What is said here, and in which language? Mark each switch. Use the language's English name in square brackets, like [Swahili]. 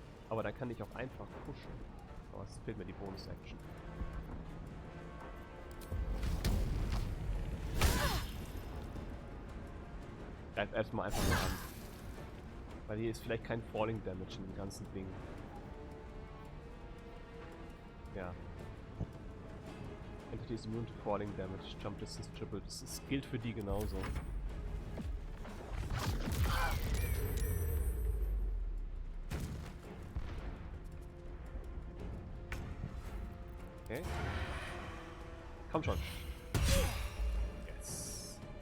[German] Aber dann kann ich auch einfach pushen. Aber es fehlt mir die Bonus-Action. Greif erstmal einfach nur an. Weil hier ist vielleicht kein Falling Damage in dem ganzen Ding. Ja. [English] Entity is immune to Falling Damage, Jump Distance Triple. [German] Das gilt für die genauso. Okay. Komm schon. Yes.